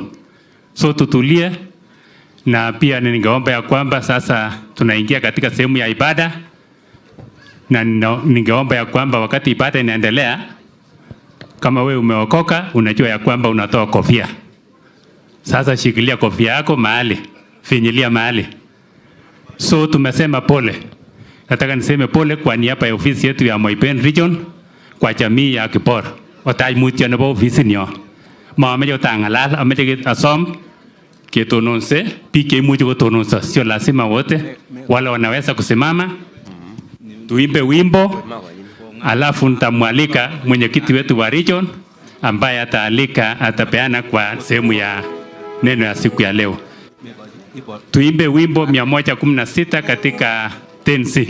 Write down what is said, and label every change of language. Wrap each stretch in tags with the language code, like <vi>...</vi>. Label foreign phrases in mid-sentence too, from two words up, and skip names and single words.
<sw>So tutulie, na pia ningeomba ya kwamba sasa tunaingia katika sehemu ya ibada, na ningeomba ya kwamba wakati ibada inaendelea, kama wewe umeokoka unajua ya kwamba unatoa kofia. Sasa shikilia kofia yako mahali, finyilia mahali. So tumesema pole. Nataka niseme pole kwa niaba ya ofisi yetu ya Moiben Region kwa jamii ya Kibor'S.</sw> <kln>Otai mutyo nebo ofisi nyo. Maameche otangalal, ameche asom ketononse, biik cheimuchi kotononso,</kln> <sw>sio lazima wote, wale wanaweza kusimama, tuimbe wimbo, alafu nitamwalika mwenyekiti wetu wa region ambaye atapeana kwa sehemu ya neno ya siku ya leo. Tuimbe wimbo 116 katika tenzi.</sw>